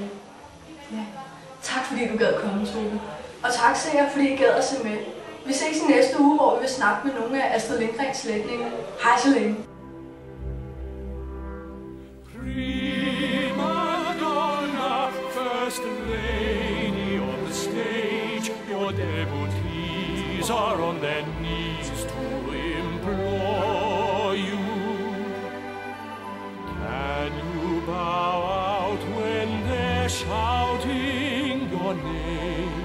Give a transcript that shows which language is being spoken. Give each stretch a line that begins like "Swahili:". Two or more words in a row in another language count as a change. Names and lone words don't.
Danish: Ja. Tak fordi du gad komme, Tove. Og tak Sarah, fordi I gad at se med. Vi ses i næste uge, hvor vi vil snakke med nogle af Astrid Lindgrens slægtninge. Hej så længe.
English: Prima donna, first lady on the stage, your devotees are on their knees to implore you. Can you bow out when they're shouting your name?